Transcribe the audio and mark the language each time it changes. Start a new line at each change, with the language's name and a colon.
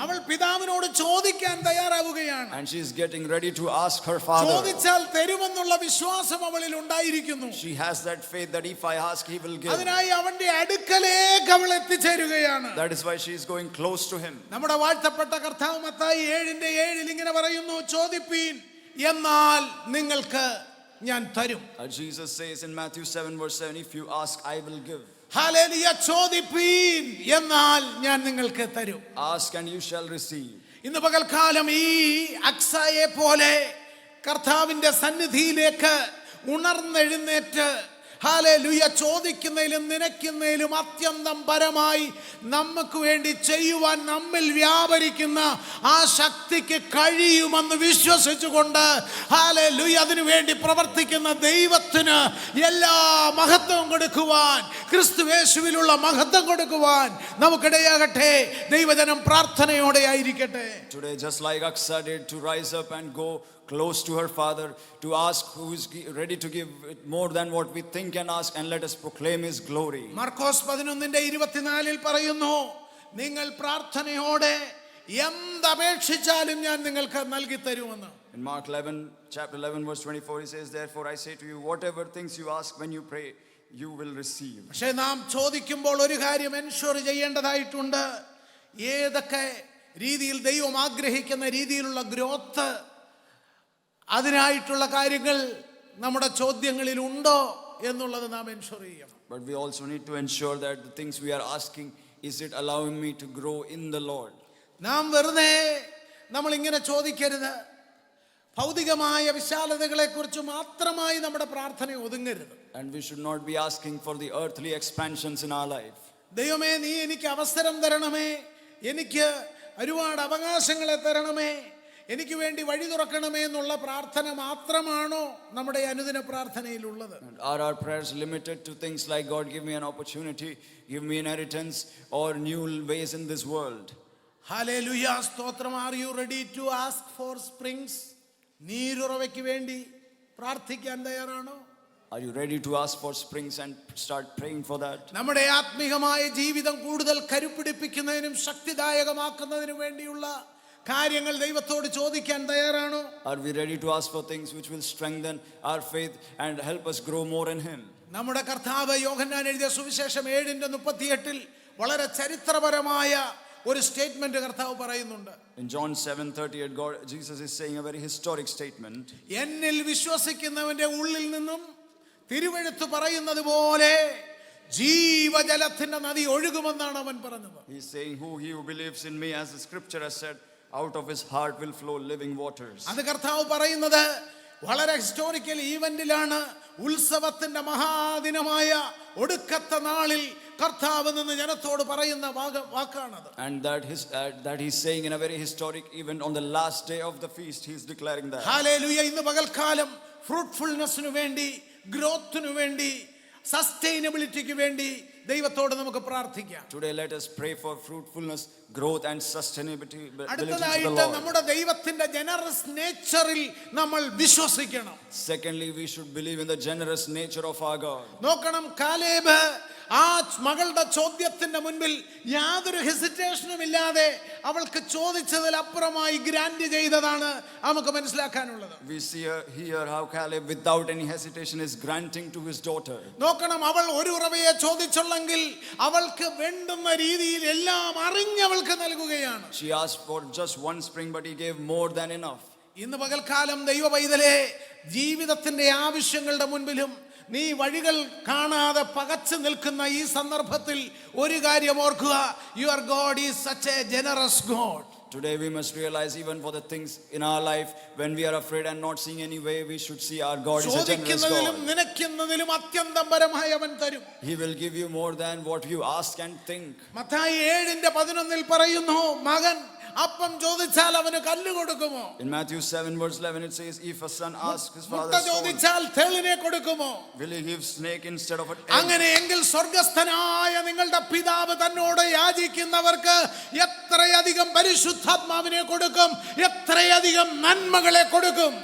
Malayalam: അവൾ പിതാവിനോട് ചോദിക്കാൻ തയ്യാറാവുകയാണ്.
English: And she is getting ready to ask her father.
Malayalam: ചോദിച്ചാൽ തരുമെന്നുള്ള വിശ്വാസം അവളിൽ ഉണ്ടായിരിക്കുന്നു.
English: She has that faith that if I ask, he will give.
Malayalam: അതിനായി അവന്റെ അടുക്കലേക്ക് അവൾ എത്തിച്ചേരുകയാണ്.
English: That is why she is going close to him.
Malayalam: നമ്മുടെ വാഴ്ത്തപ്പെട്ട കർത്താവ് മത്തായി 7:7 ഇങ്ങനെ പറയുന്നു, ചോദിപ്പീൻ എന്നാൽ നിങ്ങൾക്ക് ഞാൻ തരും.
English: Jesus says in Matthew 7:7, if you ask, I will give.
Malayalam: Hallelujah. ചോദിപ്പീൻ എന്നാൽ ഞാൻ നിങ്ങൾക്ക് തരും.
English: Ask and you shall receive.
Malayalam: ഇന്ന് പകൽക്കാലം ഈ അക്സായെ പോലെ കർത്താവിന്റെ സന്നിധിയിലേക്ക് ഉണർന്നെഴുന്നേറ്റ് ഹല്ലേലൂയ, ചോദിക്കുന്നതിലും നനയ്ക്കുന്നതിലും അത്യന്തം പരമായി നമുക്ക് വേണ്ടി ചെയ്യുവാൻ നമ്മിൽ വ്യാപരിക്കുന്ന ആ ശക്തിക്ക് കഴിയുമെന്ന് വിശ്വസിച്ചുകൊണ്ട് ഹല്ലേലൂയ അതിനു വേണ്ടി പ്രവർത്തിക്കുന്ന ദൈവത്തിന് എല്ലാ മഹത്വവും കൊടുക്കുവാൻ, ക്രിസ്തുയേശുവിലുള്ള മഹത്വം കൊടുക്കുവാൻ നമുക്കിടയാകട്ടെ. ദൈവജനം പ്രാർത്ഥനയോടെ ആയിരിക്കട്ടെ.
English: Today, just like Aksa did, to rise up and go close to her father, to ask who is ready to give more than what we think and ask, and let us proclaim his glory.
Malayalam: Markose 11:24 പറയുന്നു, നിങ്ങൾ പ്രാർത്ഥനയോടെ എന്തപേക്ഷിച്ചാലും ഞാൻ നിങ്ങൾക്ക് നൽകി തരുമെന്ന്.
English: In Mark 11, chapter 11, verse 24, he says, therefore I say to you, whatever things you ask when you pray, you will receive.
Malayalam: പക്ഷേ നാം ചോദിക്കുമ്പോൾ ഒരു കാര്യം എൻഷുർ ചെയ്യേണ്ടതായിട്ടുണ്ട്. ഏതൊക്കെ രീതിയിൽ ദൈവം ആഗ്രഹിക്കുന്ന രീതിയിലുള്ള ഗ്രോത്ത്, അതിനായിട്ടുള്ള കാര്യങ്ങൾ നമ്മുടെ ചോദ്യങ്ങളിൽ ഉണ്ടോ എന്നുള്ളത് നാം എൻഷുർ ചെയ്യണം.
English: But we also need to ensure that the things we are asking, is it allowing me to grow in the Lord?
Malayalam: നാം വെറുതെ നമ്മൾ ഇങ്ങനെ ചോദിക്കരുത്. ഭൗതികമായ വിശാലതകളെ കുറിച്ച് മാത്രമായി നമ്മുടെ പ്രാർത്ഥന ഒതുങ്ങരുത്.
English: And we should not be asking for the earthly expansions in our life.
Malayalam: ദൈവമേ, നീ എനിക്ക് അവസരം തരണമേ, എനിക്ക് ഒരുപാട് അവകാശങ്ങളെ തരണമേ, എനിക്ക് വേണ്ടി വഴി തുറക്കണമേ എന്നുള്ള പ്രാർത്ഥന മാത്രമാണോ നമ്മുടെ അനുദിന പ്രാർത്ഥനയിലുള്ളത്?
English: Are our prayers limited to things like, God, give me an opportunity, give me inheritance, or new ways in this world? ഹല്ലേലൂയ,
Malayalam: സ്തോത്രം.
English: Are you ready to ask for springs?
Malayalam: നീരുറവയ്ക്ക് വേണ്ടി പ്രാർത്ഥിക്കാൻ തയ്യാറാണോ?
English: Are you ready to ask for springs and start praying for that?
Malayalam: നമ്മുടെ ആത്മീകമായ ജീവിതം കൂടുതൽ കരുപിടിപ്പിക്കുന്നതിനും ശക്തിദായകമാക്കുന്നതിനും വേണ്ടിയുള്ള കാര്യങ്ങൾ ദൈവത്തോട് ചോദിക്കാൻ തയ്യാറാണോ?
English: Are we ready to ask for things which will strengthen our faith and help us grow more in him?
Malayalam: നമ്മുടെ കർത്താവ് യോഹന്നാൻ എഴുതിയ സുവിശേഷം 7:38 വളരെ ചരിത്രപരമായ ഒരു സ്റ്റേറ്റ്മെന്റ് കർത്താവ് പറയുന്നുണ്ട്.
English: In John 7:38, Jesus is saying a very historic statement.
Malayalam: എന്നിൽ വിശ്വസിക്കുന്നവന്റെ ഉള്ളിൽ നിന്നും തിരുവെഴുത്ത് പറയുന്നത് പോലെ ജീവജലത്തിന്റെ നദി ഒഴുകുമെന്നാണ് അവൻ പറഞ്ഞത്.
English: He is saying, he who believes in me, as the scripture has said, out of his heart will flow living waters.
Malayalam: അത് കർത്താവ് പറയുന്നത് വളരെ ഹിസ്റ്റോറിക്കൽ ഈവന്റിലാണ്. ഉത്സവത്തിന്റെ മഹാദിനമായ ഒടുക്കത്തെ നാളിൽ കർത്താവ് നിന്ന് ജനത്തോട് പറയുന്ന വാക്കാണത്.
English: And that he's saying in a very historic event, on the last day of the feast, he's declaring that.
Malayalam: Hallelujah. ഇന്ന് പകൽക്കാലം ഫ്രൂട്ട്ഫുൾനെസ്സിനു വേണ്ടി, ഗ്രോത്തിനു വേണ്ടി, സസ്റ്റൈനബിലിറ്റിക്ക് വേണ്ടി ദൈവത്തോട് നമുക്ക് പ്രാർത്ഥിക്കാം.
English: Today let us pray for fruitfulness, growth and sustainability.
Malayalam: അടുത്തതായിട്ട് നമ്മുടെ ദൈവത്തിന്റെ ജനറസ് നേച്ചറിൽ നമ്മൾ വിശ്വസിക്കണം.
English: Secondly, we should believe in the generous nature of our God.
Malayalam: നോക്കണം, കാലേബ് ആ മകളുടെ ചോദ്യത്തിന്റെ മുൻപിൽ യാതൊരു ഹെസിറ്റേഷനും ഇല്ലാതെ അവൾക്ക് ചോദിച്ചതിൽ അപ്പുറമായി ഗ്രാന്റ് ചെയ്തതാണ് നമുക്ക് മനസ്സിലാക്കാനുള്ളത്.
English: We see here how Caleb without any hesitation is granting to his daughter.
Malayalam: നോക്കണം, അവൾ ഒരു ഉറവയെ ചോദിച്ചുള്ളെങ്കിൽ അവൾക്ക് വേണ്ടുന്ന രീതിയിൽ എല്ലാം അറിഞ്ഞവൾക്ക് നൽകുകയാണ്.
English: She asked for just one spring, but he gave more than enough.
Malayalam: ഇന്ന് പകൽക്കാലം ദൈവ പൈതലേ, ജീവിതത്തിന്റെ ആവശ്യങ്ങളുടെ മുൻപിലും നീ വഴികൾ കാണാതെ പകച്ചു നിൽക്കുന്ന ഈ സന്ദർഭത്തിൽ ഒരു കാര്യം ഓർക്കുക,
English: Your God is such a generous God. Today we must realize, even for the things in our life when we are afraid and not seeing any way, we should see our God is a generous God.
Malayalam: നിനക്കുന്നതിലും അത്യന്തം പരമായി അവൻ തരും.
English: He will give you more than what you ask and think.
Malayalam: Mathai 7:11 പറയുന്നു, മകൻ അപ്പം ചോദിച്ചാൽ അവന് കല്ല് കൊടുക്കുമോ?
English: In Matthew 7:11 it says, if a son asks his father
Malayalam: മുട്ട ചോദിച്ചാൽ തേളിനെ കൊടുക്കുമോ?
English: will he give snake instead of an egg?
Malayalam: അങ്ങനെയെങ്കിൽ സ്വർഗ്ഗസ്ഥനായ നിങ്ങളുടെ പിതാവ് തന്നോട് യാചിക്കുന്നവർക്ക് എത്രയധികം പരിശുദ്ധാത്മാവിനെ കൊടുക്കും, എത്രയധികം നന്മകളെ കൊടുക്കും.